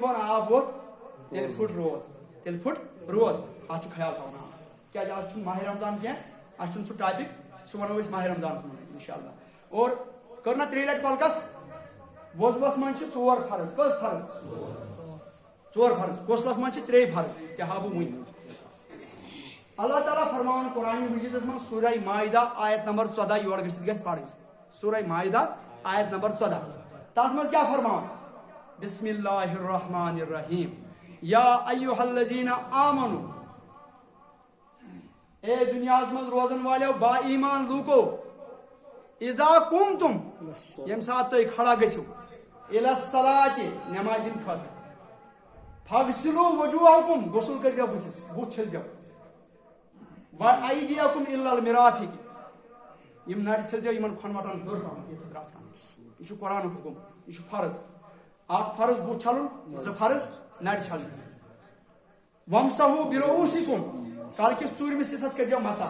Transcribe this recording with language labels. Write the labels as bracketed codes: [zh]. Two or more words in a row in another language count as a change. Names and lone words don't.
[ks] بۄن آب ووت تیٚلہِ پھُٹ روز اتھ چھُ خیال تھاوُن کیٛازِ آز چھُنہٕ ماہِ رمضان کینٛہہ اَسہِ چھُنہٕ سُہ ٹاپِک سُہ ونو أسۍ ماہِ رمضانس منٛز انشاء اللہ اور کٔر نا 3 لٹہِ کۄلکس وضوَس منٛز چھِ 4 فرض کٔژ فرض 4 فرض غسلس منٛز چھِ 3 فرض تہِ ہاو بہٕ وُنۍ اللہ تعالیٰ فرماوان قرآن مجیدس منٛز سورہ مائدہ آیت نمبر 14 یور گژھِتھ گژھِ پرٕنۍ سورہ مائدہ آیت نمبر 14 تتھ منٛز کیٛاہ فرماوان [ar] بسم اللہ الرحمن الرحیم یا ایھا الذین آمنوا [ks] اے دنیاہس منٛز روزن والیو با ایمان لوٗکو [ar] اذا قمتم [ks] ییٚمہِ ساتہٕ تُہۍ کھڑا گٔژھِو [ar] الی الصلاۃ [ks] نٮ۪مازِ ہِنٛدِ خٲطرٕ [ar] فاغسلوا وجوہکم [ks] غسل کٔرزیٚو بُتھِس بُتھ چھٔلزیٚو [ar] وایدیکم الی المرافق [ks] یِم نرِ چھٔلزیٚو یِمن کھۄنہٕ وٹن ہیوٚر پہم ییٚتٮ۪تھ رژھان یہِ چھُ قرآنُک حُکم یہِ چھُ فرض اکھ فرض بُتھ چھلُن 2 فرض نرِ چھلٕنۍ [ar] ومسحوا برؤوسکم [ks] کلکِس ژوٗرمِس حصس کٔرزیٚو